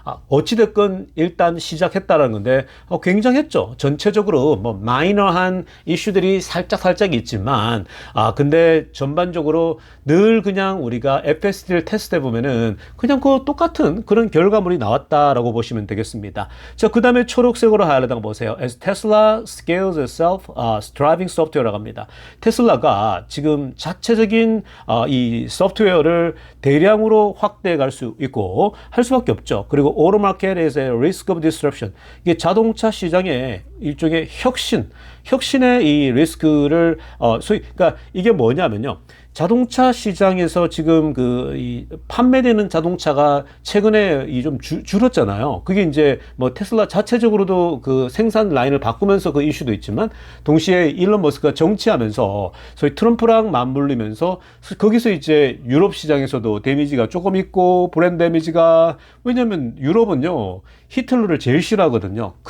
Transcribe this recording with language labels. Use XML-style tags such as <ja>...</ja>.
<ko>어찌됐건 일단 시작했다는 건데 굉장했죠. 전체적으로 뭐 마이너한 이슈들이 살짝 있지만 근데 전반적으로 늘 그냥 우리가 FSD를 테스트해 보면은 그냥 그 똑같은 그런 결과물이 나왔다라고 보시면 되겠습니다. 자, 그 다음에 초록색으로 하이라이트한 거 보세요.</ko> <en>As Tesla scales itself, driving software라고 합니다.</en> <ko>테슬라가 지금 자체적인 이 소프트웨어를 대량으로 확대해 갈 수 있고 할 수밖에 없죠. 그리고</ko> <en>auto market is a risk of disruption.</en> <ko>이게 자동차 시장의 일종의 혁신의 이 리스크를 그러니까 이게 뭐냐면요. 자동차 시장에서 지금 이 판매되는 자동차가 최근에 좀 줄었잖아요. 그게 이제 뭐 테슬라 자체적으로도 그 생산 라인을 바꾸면서 그 이슈도 있지만 동시에 일론 머스크가 정치하면서 소위 트럼프랑 맞물리면서 거기서 이제 유럽 시장에서도 데미지가 조금 있고 브랜드 데미지가, 왜냐면 유럽은요, 히틀러를 제일 싫어하거든요.</ko>